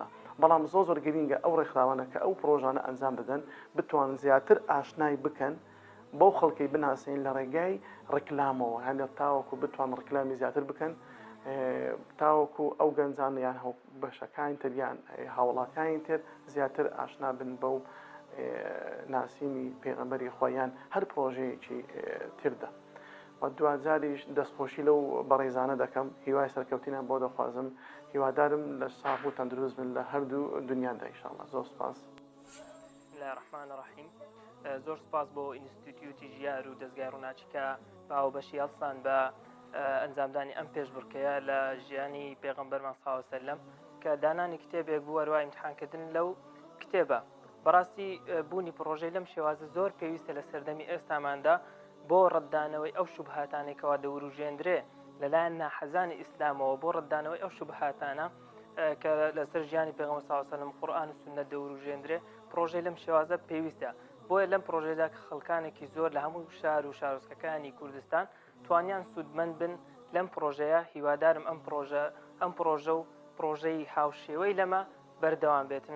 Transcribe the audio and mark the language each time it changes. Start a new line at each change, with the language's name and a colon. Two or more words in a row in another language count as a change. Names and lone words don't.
Central Kurdish: بەڵام زۆر گرینگە ئەو ڕێکخراوانە کە ئەو پرۆژانە ئەنجام دەدەن بتوان زیاتر ئاشنای بکەن بەو خەڵکی بناسین لە ڕێگای ڕکلامەوە، هەندە تاوەکو بتوان ڕکلامی زیاتر بکەن، تاوەکو ئەو گەنجان یان بەشەکانی تر یان هاوڵاتیانی تر زیاتر ئاشنا بن بەو ناسینی پێغەمبەری خۆیان هەر پرۆژەیەکی تردا. و دوجاریش دەستخۆشی لەو بەڕێزانە دەکەم، هیوای سەرکەوتینان بۆ دەخوازم، هیوادارم لە ساغ و تەندروست بن لە هەردوو دنیادا ئینشاءالله. زۆر سپاس.
Arabic: بسم الله الرحمن الرحیم.
Central Kurdish: زۆر سپاس بۆ ئینستیتوتی ژیار و دەستگای ڕووناچیکە باوبەشی هەڵسان بە ئەنجامدانی ئەم پێشبڕکەیە لە ژیانی پێغەمبەرمان
Arabic: صلی الله علیه وسلم
Central Kurdish: کە دانانی کتێبێک بوو هەروە ئیمتحانکردن لەو کتێبە. بەڕاستی بوونی پرۆژەی لەم شێوازە زۆر پێویستە لە سەردەمی ئێستاماندا بۆ ڕەتدانەوەی ئەو شوبهاتانێکەوە دەوروژێندرێ لەلایەن ناحەزانی ئیسلامەوە بۆ ڕەتدانەوەی ئەو شوبهاتانە کە لەسەر ژیانی پێغەمبەر
Arabic: صلی الله علیه و سلم
Central Kurdish: قورئان و سوننە دەوروژێندرێ پرۆژەی لەم شێوازە پێویستە بۆیە لەم پرۆژەیەدا کە خەڵکانێکی زۆر لە هەموو شار و شارۆچکەکانی کوردستان توانیان سوودمەند بن لەم پرۆژەیە هیوادارم ئەم پرۆژە و پرۆژەی هاوشێوەی لەمە بەردەوام بێتن.